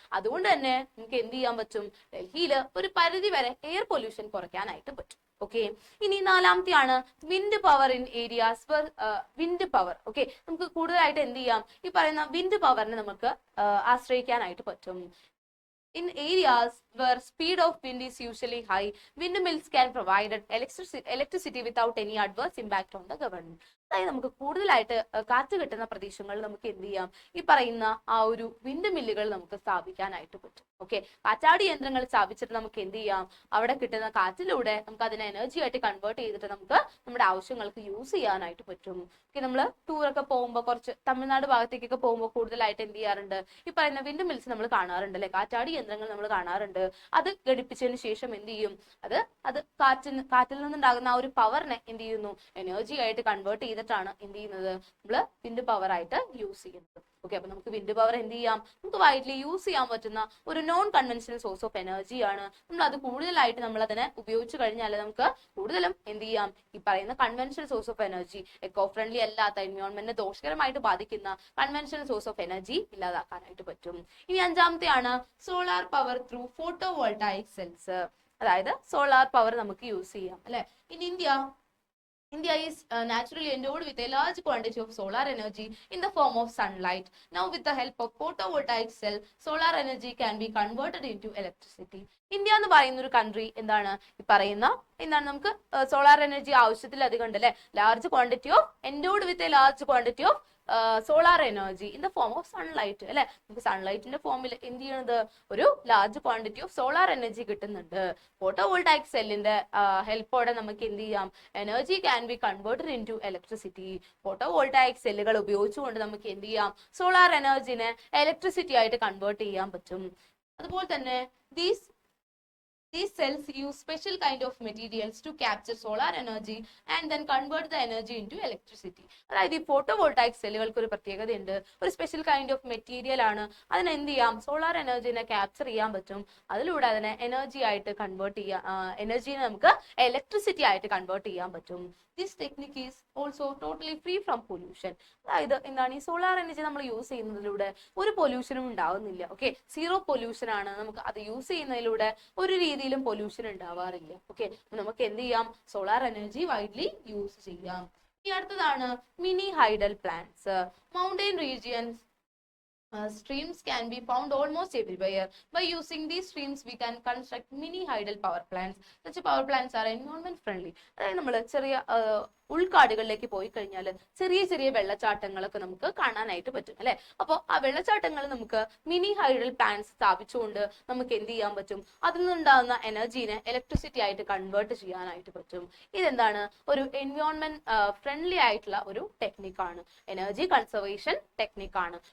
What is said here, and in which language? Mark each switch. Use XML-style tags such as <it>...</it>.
<ml>അതുകൊണ്ട് തന്നെ നമുക്ക് എന്ത് ചെയ്യാൻ പറ്റും, ഡൽഹിയിൽ ഒരു പരിധി വരെ എയർ പൊല്യൂഷൻ കുറയ്ക്കാനായിട്ട് പറ്റും.</ml> <en>okay,</en> <ml>ഇനി നാലാമത്തെയാണ്</ml> <en>Wind power in areas for wind power.</en> <ml>Okay, നമുക്ക് കൂടുതലായിട്ട് എന്ത് ചെയ്യാം, ഈ പറയുന്ന വിൻഡ് പവറിനെ നമുക്ക് ആശ്രയിക്കാനായിട്ട് പറ്റും.</ml> <en>In areas where speed of wind is usually high, windmills can provide electricity without any adverse impact on the government.</en> <ml>അതായത് നമുക്ക് കൂടുതലായിട്ട് കാറ്റ് കിട്ടുന്ന പ്രദേശങ്ങളിൽ നമുക്ക് എന്ത് ചെയ്യാം, ഈ പറയുന്ന ആ ഒരു വിൻഡ് മില്ലുകൾ നമുക്ക് സ്ഥാപിക്കാനായിട്ട് പറ്റും. ഓക്കെ, കാറ്റാടി യന്ത്രങ്ങൾ സ്ഥാപിച്ചിട്ട് നമുക്ക് എന്ത് ചെയ്യാം, അവിടെ കിട്ടുന്ന കാറ്റിലൂടെ നമുക്ക് അതിനെ എനർജി ആയിട്ട് കൺവേർട്ട് ചെയ്തിട്ട് നമുക്ക് നമ്മുടെ ആവശ്യങ്ങൾക്ക് യൂസ് ചെയ്യാനായിട്ട് പറ്റും. ഓക്കെ, നമ്മൾ ടൂറൊക്കെ പോകുമ്പോൾ, കുറച്ച് തമിഴ്നാട് ഭാഗത്തേക്കൊക്കെ പോകുമ്പോൾ കൂടുതലായിട്ട് എന്ത് ചെയ്യാറുണ്ട്, ഈ പറയുന്ന വിൻഡ് മിൽസ് നമ്മൾ കാണാറുണ്ട് അല്ലെ, കാറ്റാടി യന്ത്രങ്ങൾ നമ്മൾ കാണാറുണ്ട്. അത് ഘടിപ്പിച്ചതിന് ശേഷം എന്ത് ചെയ്യും, അത് കാറ്റിൽ നിന്നുണ്ടാകുന്ന ആ ഒരു പവറിനെ എന്ത് ചെയ്യുന്നു, എനർജി ആയിട്ട് കൺവേർട്ട് ചെയ്തിട്ടാണ് എന്ത് ചെയ്യുന്നത്, നമ്മൾ വിൻഡ് പവർ ആയിട്ട് യൂസ് ചെയ്യുന്നത്. ഓക്കെ, അപ്പൊ നമുക്ക് വിൻഡ് പവർ എന്ത് ചെയ്യാം, നമുക്ക് വൈഡ്ലി യൂസ് ചെയ്യാൻ പറ്റുന്ന ഒരു non conventional source of energy ആണ്. നമ്മൾ അത് കൂടുതലായിട്ട് നമ്മൾ അതിനെ ഉപയോഗിച്ചു കഴിഞ്ഞാൽ നമുക്ക് കൂടുതലും എന്ത് ചെയ്യാം, ഈ പറയുന്ന conventional source of energy, eco friendly അല്ലാത്ത, എൻവയോൺമെന്റിനെ ദോഷകരമായിട്ട് ബാധിക്കുന്ന കൺവെൻഷണൽ സോഴ്സ് ഓഫ് എനർജി ഇല്ലാതാക്കാനായിട്ട് പറ്റും. ഇനി അഞ്ചാമത്തെയാണ്</ml> <en>Solar power through photovoltaic cells.</en> <ml>അതായത് സോളാർ പവർ നമുക്ക് യൂസ് ചെയ്യാം അല്ലെ.</ml> <en>In India is naturally endowed with a large quantity of solar energy in the form of sunlight. Now, with the help of photovoltaic cell, solar energy can be converted into electricity.</en> <ml>India എന്ന് പറയുന്ന ഒരു country എന്താണ്, ഈ പറയുന്ന എന്താണ്, നമുക്ക് solar energy ആവശ്യത്തിലധികം ഉണ്ട് അല്ലെ.</ml> <en>Large quantity of endowed with a large quantity of solar energy in the form of sunlight അല്ലെ.</en> <ml>നമുക്ക് സൺലൈറ്റിന്റെ ഫോമിൽ എന്ത് ചെയ്യണത്, ഒരു large quantity of solar energy കിട്ടുന്നുണ്ട്. ഫോട്ടോവോൾട്ടായിക് സെല്ലിന്റെ ഹെൽപ്പോടെ നമുക്ക് എന്ത് ചെയ്യാം,</ml> <en>Energy can be converted into electricity.</en> <ml>Photovoltaic സെല്ലുകൾ ഉപയോഗിച്ചുകൊണ്ട് നമുക്ക് എന്ത് ചെയ്യാം, സോളാർ എനർജിനെ ഇലക്ട്രിസിറ്റി ആയിട്ട് കൺവേർട്ട് ചെയ്യാൻ പറ്റും. അതുപോലെ തന്നെ</ml> <en>These cells use special kind of materials to capture solar energy and then convert the energy into electricity.</en> <ml>അതായത് ഈ ഫോട്ടോവോൾട്ടായിക് സെല്ലുകൾക്ക് ഒരു പ്രത്യേകതയുണ്ട്, ഒരു സ്പെഷ്യൽ കൈൻഡ് ഓഫ് മെറ്റീരിയൽ ആണ്. അതിനെ എന്ത് ചെയ്യാം, സോളാർ എനർജിനെ ക്യാപ്ചർ ചെയ്യാൻ പറ്റും. അതിലൂടെ അതിനെ എനർജി ആയിട്ട് കൺവേർട്ട് ചെയ്യാം, എനർജിനെ നമുക്ക് ഇലക്ട്രിസിറ്റി ആയിട്ട് കൺവേർട്ട് ചെയ്യാൻ പറ്റും.</ml> <en>This technique is also totally free from pollution.</en> <ml>അതായത് എന്താണ്, ഈ സോളാർ എനർജി നമ്മൾ യൂസ് ചെയ്യുന്നതിലൂടെ ഒരു പൊല്യൂഷനും ഉണ്ടാവുന്നില്ല. ഓക്കെ, സീറോ പൊല്യൂഷൻ ആണ്. നമുക്ക് അത് യൂസ് ചെയ്യുന്നതിലൂടെ ഒരു രീതിയിലും പൊല്യൂഷൻ ഉണ്ടാവാറില്ല. ഓക്കെ, നമുക്ക് എന്ത് ചെയ്യാം, സോളാർ എനർജി വൈഡ്ലി യൂസ് ചെയ്യാം. ഇനി അടുത്തതാണ് mini hydel plants.</ml> <en>Mountain regions streams can be found almost everywhere. By using these streams, we can construct mini hydel power plants. Such power plants are environment friendly.</en> <ml>അതായത് നമ്മൾ ചെറിയ ഉൾക്കാടുകളിലേക്ക് പോയി കഴിഞ്ഞാൽ ചെറിയ ചെറിയ വെള്ളച്ചാട്ടങ്ങളൊക്കെ നമുക്ക് കാണാനായിട്ട് പറ്റും അല്ലെ. അപ്പോൾ ആ വെള്ളച്ചാട്ടങ്ങൾ നമുക്ക് മിനി ഹൈഡൽ പ്ലാന്റ്സ് സ്ഥാപിച്ചുകൊണ്ട് നമുക്ക് എന്ത് ചെയ്യാൻ പറ്റും, അതിൽ നിന്നുണ്ടാകുന്ന എനർജീനെ ഇലക്ട്രിസിറ്റി ആയിട്ട് കൺവേർട്ട് ചെയ്യാനായിട്ട് പറ്റും. ഇതെന്താണ്, ഒരു എൻവയോൺമെന്റ് ഫ്രണ്ട്ലി ആയിട്ടുള്ള ഒരു ടെക്നിക്കാണ്, എനർജി കൺസർവേഷൻ ടെക്നിക്കാണ്.</ml>